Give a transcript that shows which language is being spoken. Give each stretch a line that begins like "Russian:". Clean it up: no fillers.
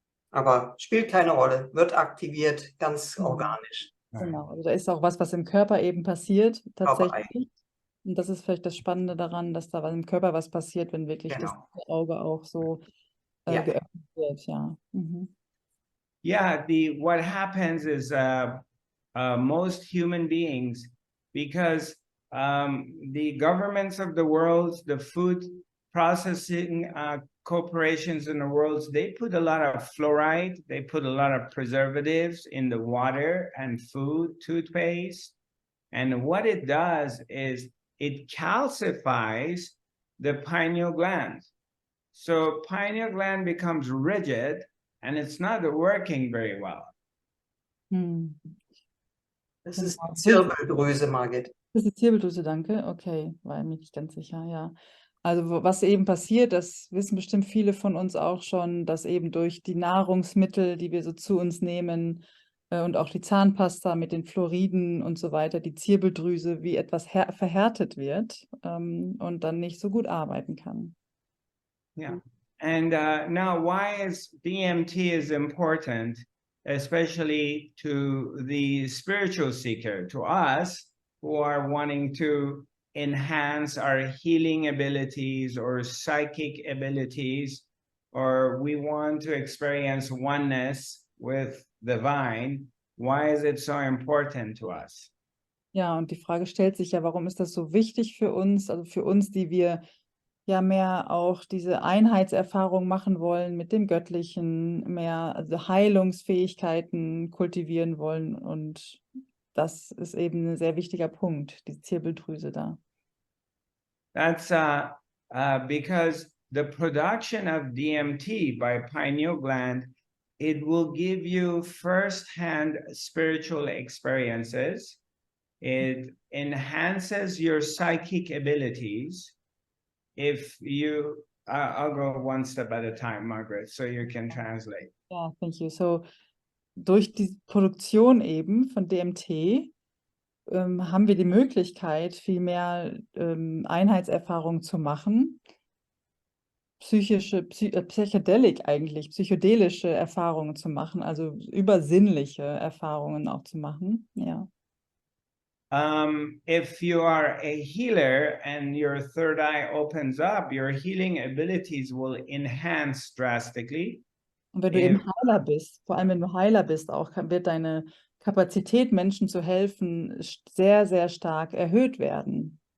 German: Aber spielt keine Rolle, wird aktiviert, ganz organisch. Genau, also da ist auch was im Körper eben passiert, Körpereigene. tatsächlich. Und das ist vielleicht das Spannende daran, dass da im Körper was passiert, wenn wirklich das Auge auch so geöffnet wird, ja.
English: Yeah, what happens is most human beings, because the governments of the world, the food processing corporations in the world, they put a lot of fluoride, they put a lot of preservatives in the water and food, toothpaste. And what it does is it calcifies the pineal gland. So pineal gland becomes rigid and it's not working very well.
German: Das ist die Zirbeldrüse, Margit. Das ist die Zirbeldrüse, danke. Okay, war mir nicht ganz sicher, ja. Also was eben passiert, das wissen bestimmt viele von uns auch schon, dass eben durch die Nahrungsmittel, die wir so zu uns nehmen und auch die Zahnpasta mit den Fluoriden und so weiter, die Zirbeldrüse wie etwas verhärtet wird und dann nicht so gut arbeiten kann.
English: Yeah. And now why is DMT is important, especially to the spiritual seeker, to us who are wanting to enhance our healing abilities or psychic abilities, or we want to experience oneness with the divine. Why is it so important to us?
German: Ja, und die Frage stellt sich ja, warum ist das so wichtig für uns, also für uns, die wir ja mehr auch diese Einheitserfahrung machen wollen mit dem Göttlichen, mehr also Heilungsfähigkeiten kultivieren wollen, und das ist eben ein sehr wichtiger Punkt, die Zirbeldrüse da.
English: That's because the production of DMT by pineal gland, it will give you first-hand spiritual experiences. It enhances your psychic abilities. If you, I'll go one step at a time, Margaret, so you can translate. Ja, thank you.
German: So, durch die Produktion eben von DMT haben wir die Möglichkeit, viel mehr Einheitserfahrungen zu machen, psychedelische Erfahrungen zu machen, also übersinnliche Erfahrungen auch zu machen, ja.
English: If you are a healer and your third eye opens up, your healing abilities will enhance drastically.
German: Und wenn du eben Heiler bist, vor allem wenn du Heiler bist, auch wird deine Kapazität, Menschen zu helfen, sehr, sehr stark erhöht werden.